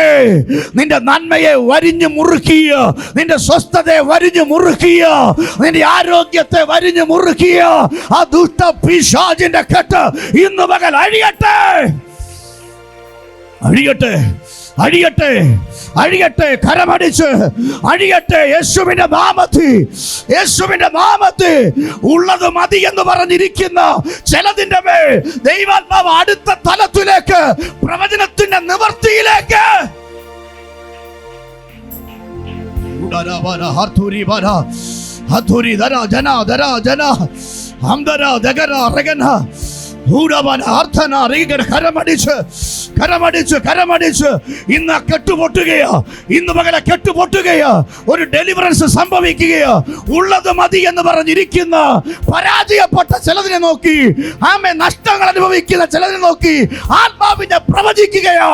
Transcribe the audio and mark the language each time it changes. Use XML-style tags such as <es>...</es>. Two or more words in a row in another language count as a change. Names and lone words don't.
<ml>നിന്റെ നന്മയെ വരിഞ്ഞു മുറുക്കിയ, നിന്റെ സ്വസ്ഥതയെ വരിഞ്ഞു മുറുക്കിയ, നിന്റെ ആരോഗ്യത്തെ വരിഞ്ഞു മുറുക്കിയ ആ ദുഷ്ട പിശാചിന്റെ കെട്ട് ഇന്ന് പകൽ അഴിയട്ടെ, അഴിയട്ടെ, അഴിയട്ടെ, അഴിയട്ടെ. കരമടിച്ച് അഴിയട്ടെ. യേശുവിന്റെ നാമത്തിൽ, യേശുവിന്റെ നാമത്തിൽ. ഉള്ളത് മതി എന്ന് പറഞ്ഞിരിക്കുന്ന ചിലതിന്റെ മേൽ ദൈവാത്മാവ് അടുത്ത തലത്തിലേക്ക് പ്രവചനത്തിന്റെ നിവർത്തി bara harthuri bara hathuri dara jana hamdara dagara regana ഊടവൻ അർത്ഥന റീഗർ കരമടിച്ച് ഇന്ന് കെട്ടുപൊട്ടുകയാ. ഇന്ന് പകലെ കെട്ടുപൊട്ടുകയാ. ഒരു ഡെലിവറൻസ് സംഭവിക്കുകയാ. ഉള്ളത് മതി എന്ന് പറഞ്ഞിരിക്കുന്ന പരാജയപ്പെട്ട ചിലതിനെ നോക്കി, ആമേ, നഷ്ടങ്ങൾ അനുഭവിക്കുന്ന ചിലതിനെ നോക്കി ആത്മാവിനെ പ്രവചിക്കുകയാ.</ml>